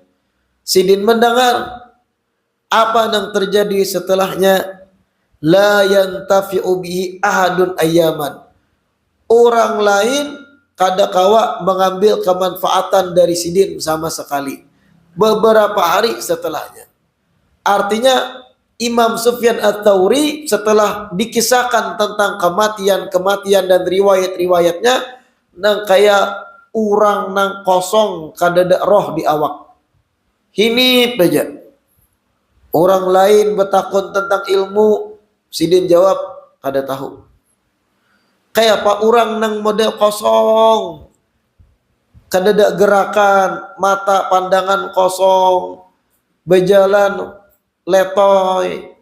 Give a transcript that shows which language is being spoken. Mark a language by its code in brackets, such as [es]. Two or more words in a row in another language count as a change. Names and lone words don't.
[id] Sidin mendengar apa yang terjadi setelahnya. [ar] لا ينتفع به أحد أياما. [id] Orang lain kadakawa mengambil kemanfaatan dari Sidin sama sekali beberapa hari setelahnya. Artinya Imam Sufyan Ats-Tsauri setelah dikisahkan tentang kematian dan riwayat-riwayatnya nang kayak orang nang kosong kadada roh di awak. Ini saja. Orang lain bertakun tentang ilmu, Sidin jawab kada tahu. Kayak apa orang nang model kosong, kadada gerakan, mata pandangan kosong, berjalan letoy.